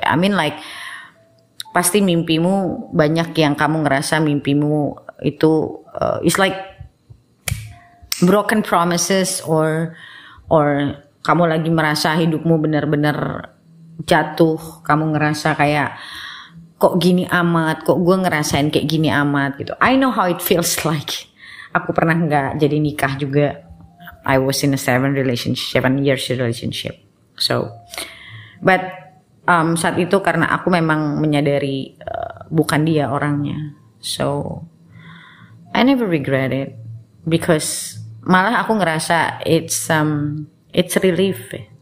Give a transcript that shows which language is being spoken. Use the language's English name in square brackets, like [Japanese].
[English] I mean like [Indonesian] pasti mimpimu banyak yang kamu ngerasa mimpimu itu [English] is like broken promises, [Indonesian] or kamu lagi merasa hidupmu benar-benar jatuh, kamu ngerasa kayak kok gini amat, kok gue ngerasain kayak gini amat gitu. [English] I know how it feels like. [Indonesian] Aku pernah nggak jadi nikah juga. [English] I was in a 7 years relationship. [Indonesian] So, but saat itu karena aku memang menyadari bukan dia orangnya. [English] So, I never regret it because [Indonesian] malah aku ngerasa [English] it's relief.